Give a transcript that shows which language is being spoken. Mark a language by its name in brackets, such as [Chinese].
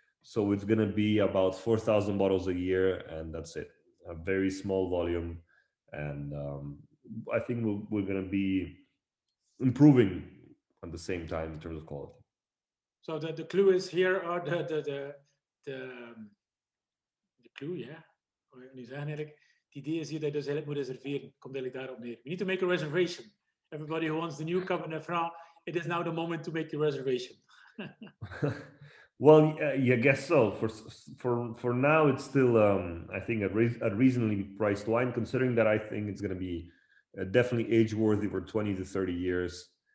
[English] So it's going to be about 4,000 bottles a year, and that's it. A very small volume. And I think we're going to be improving at the same time in terms of quality. So the clue is here, or the clue, yeah. [Dutch] Wat wil ik nu zeggen eigenlijk? Het idee is hier dat je dus eigenlijk moet reserveren. Komt eigenlijk daarop neer. [English] You need to make a reservation. Everybody who wants the new Cabernet Franc, it is now the moment to make your reservation. Well, yeah, I guess so. For now, it's still I think a reasonably priced wine, considering that I think it's going to be definitely age worthy for 20 to 30 years.